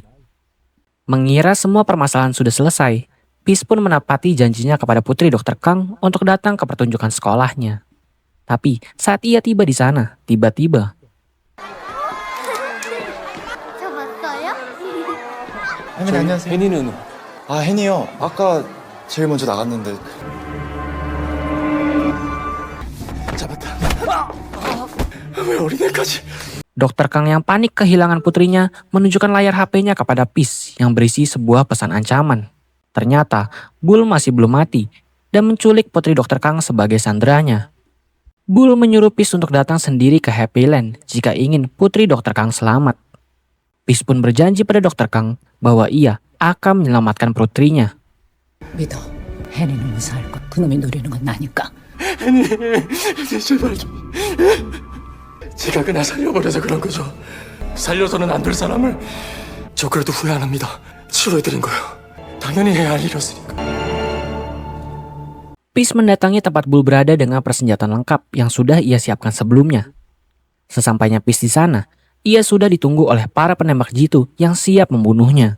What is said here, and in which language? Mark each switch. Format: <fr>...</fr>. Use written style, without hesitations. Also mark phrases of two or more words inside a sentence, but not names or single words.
<id>Mengira semua permasalahan sudah selesai, Peace pun menepati janjinya kepada putri Dr. Kang untuk datang ke pertunjukan sekolahnya. Tapi saat ia tiba di sana, tiba-tiba</id> <ko>혜민이 안녕하세요. 혜니는 아, 혜니요. 아까 제일 먼저 나갔는데. 잡았다. 왜 어린애까지?</ko> <id>Dr. Kang yang panik kehilangan putrinya menunjukkan layar HP-nya kepada Peace yang berisi sebuah pesan ancaman. Ternyata Bull masih belum mati dan menculik putri Dr. Kang sebagai sandranya. Bull menyuruh Peace untuk datang sendiri ke Happy Land jika ingin putri Dr. Kang selamat. Peace pun berjanji pada Dr. Kang bahwa ia akan menyelamatkan putrinya.</id> <ko>믿어. 혜니는 무사할 것. 그놈이 노리는 건 나니까. 혜니 제발 좀. 제가 그날 살려버려서 그런 거죠. 살려서는 안 될 사람을 저 그래도 후회 안 합니다. 치료해드린 거요. 당연히 해야 할 일이었으니까.</ko> <id>Peace mendatangi tempat Bull berada dengan persenjataan lengkap yang sudah ia siapkan sebelumnya. Sesampainya Peace di sana, ia sudah ditunggu oleh para penembak jitu yang siap membunuhnya.</id>